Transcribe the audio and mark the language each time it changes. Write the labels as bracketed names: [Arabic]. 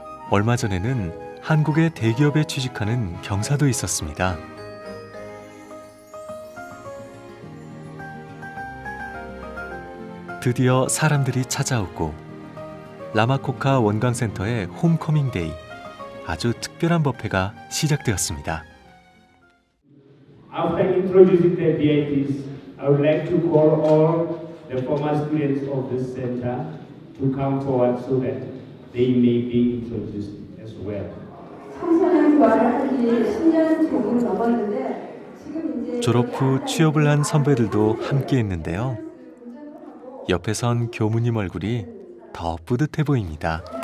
[Korean] 얼마 전에는 한국의 대기업에 취직하는 경사도 있었습니다. 드디어 사람들이 찾아오고 라마코카 원광센터의 홈커밍 데이, 아주 특별한 법회가 시작되었습니다. [English] After introducing the VIPs, I would like to call all the former students of this center to come forward so that they may be introduced as well. [Korean] 청소년 교환을 한 지 10년 조금 넘었는데 지금 이제 졸업 후 취업을 한 선배들도 함께 했는데요. 옆에 선 교무님 얼굴이 더 뿌듯해 보입니다.